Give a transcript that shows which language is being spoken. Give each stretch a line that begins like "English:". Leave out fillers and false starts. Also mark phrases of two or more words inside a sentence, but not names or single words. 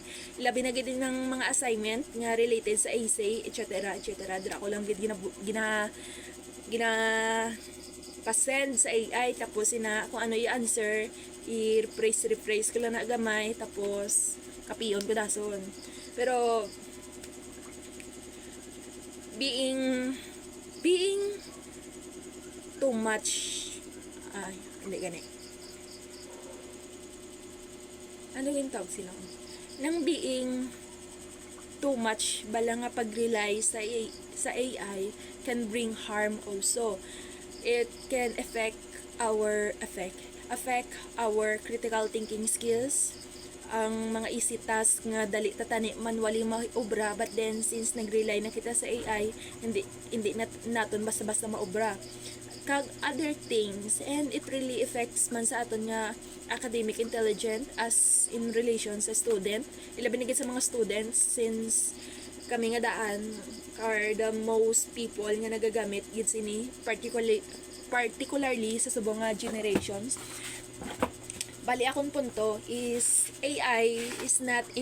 Hiligaynon: Ilabi na gid ng mga assignment nga related sa essay, etc. Dira ko lang gid pasend sa AI, tapos kung ano yung answer, i-rephrase ko lang na gamay, tapos kapiyon ko dason. Pero
English: being too much
Hiligaynon: hindi gani, ano yung tawag sila nang
English: being too much
Hiligaynon: bala nga pag-rely sa AI
English: can bring harm also. It can affect our critical thinking skills,
Hiligaynon: ang mga
English: easy task
Hiligaynon: nga dali tatani manually maobra,
English: but then since
Hiligaynon: nag-rely na kita sa AI, hindi naton basta-basta maobra. kag
English: other things, and it really affects
Hiligaynon: man sa aton nga
English: academic intelligence as in relation
Hiligaynon: sa student, ilabi na gid sa mga students, since kami nga daan
English: are the most people
Hiligaynon: nga nagagamit gid sini, particularly sa subong nga generations. Bali akong punto
English: is AI is not